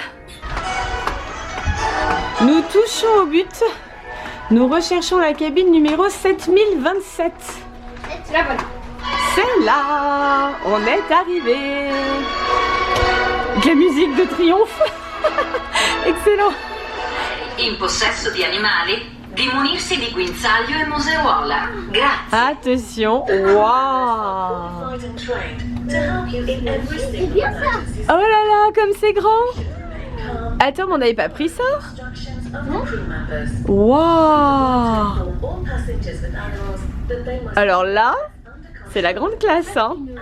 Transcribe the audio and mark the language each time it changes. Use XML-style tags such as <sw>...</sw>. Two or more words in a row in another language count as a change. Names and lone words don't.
<fr>Nous touchons au but. Nous recherchons la cabine numéro 7027. C'est la bonne. C'est là. On est arrivé. La musique de triomphe. Excellent.</fr> <it>In possesso di animali, di munirsi di guinzaglio e museruola. Grazie.</it> <fr>Attention. Waouh. C'est bien ça. Oh là là, comme c'est grand. Attends, mais on n'avait pas pris ça? Waouh. Alors là, c'est la grande classe, hein.</fr>